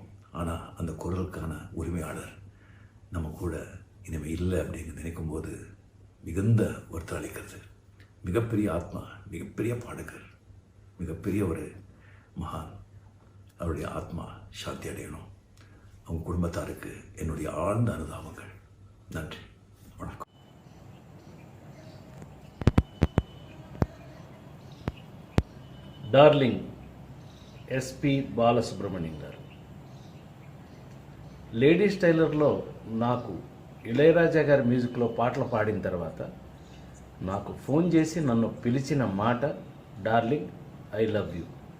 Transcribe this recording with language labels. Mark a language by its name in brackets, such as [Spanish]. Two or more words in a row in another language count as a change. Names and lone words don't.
[Tamil] ஆனால் அந்த குரலுக்கான உரிமையாளர் நம்ம கூட இனிமேல் இல்லை அப்படின்னு நினைக்கும்போது மிகுந்த வருத்தம் அளிக்கிறது. மிகப்பெரிய ஆத்மா, மிகப்பெரிய பாடகர், மிகப்பெரிய ஒரு மகான். அவருடைய ஆத்மா சாந்தி அடையணும். அவங்க குடும்பத்தாருக்கு என்னுடைய ஆழ்ந்த அனுதாபங்கள். நன்றி, வணக்கம். [Telugu] డార్లింగ్ ఎస్పి బాలసుబ్రహ్మణ్యం గారు. లేడీస్ టైలర్లో నాకు ఇళయరాజా గారి మ్యూజిక్లో పాటలు పాడిన తర్వాత నాకు ఫోన్ చేసి నన్ను పిలిచిన మాట, [English] darling I love you.